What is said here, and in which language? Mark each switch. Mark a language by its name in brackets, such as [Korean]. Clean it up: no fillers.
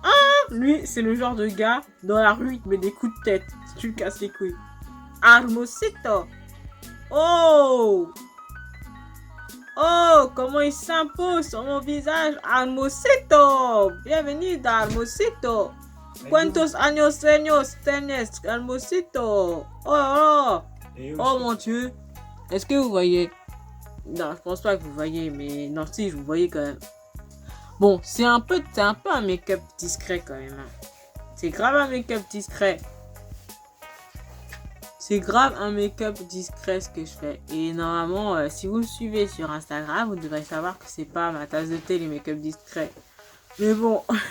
[French] Ah, lui, c'est le genre de gars, dans la rue, il te met des coups de tête si tu le casses les couilles. Armosito! Oh! Oh, comment il s'impose sur mon visage. Hermosito. Bienvenue dans Hermosito. [Spanish] ¿Cuántos años tienes, Hermosito? [French] Oh, mon Dieu. Est-ce que vous voyez? Non, je pense pas que vous voyez, mais non, si, vous voyez quand même. Bon, c'est un peu un make-up discret quand même. C'est grave un make-up discret. C'est grave un make-up discret ce que je fais. Et normalement, si vous me suivez sur Instagram, vous devrez savoir que c'est pas ma tasse de thé les make-up discrets. Mais bon.